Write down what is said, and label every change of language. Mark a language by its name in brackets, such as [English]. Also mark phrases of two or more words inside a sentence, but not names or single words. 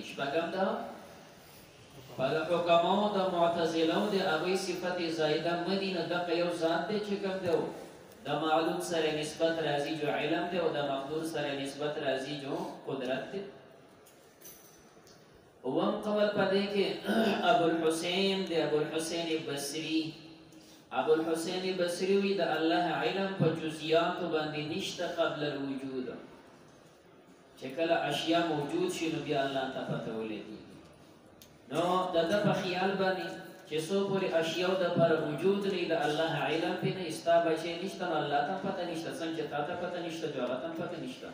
[Pashto] شپږم دا په حکمو د معتزلو دی. هغوی صفت زائده مني، نه دغه یو ذات دی چې کوم دی د معلوم سره نسبت راځي جو علم دی او د مقدور سره نسبت راځي جو قدرت دی. اوم قول په دې کې ابو الحسین دی. ابو الحسین بصری. ابو الحسین بصری وی د الله علم په جزئیات باندې نشته [Arabic] قبل الوجود. [Pashto] چې کله اشیاء موجود شي نو بیا الله ته پته ولګي. نو د په خیال باندې چې څو پورې اشیاء د پر وجود نه د الله علم په نه استا بچي نشته، الله ته پته نشته، څنګه تا ته پته نشته، جو ته پته نشته.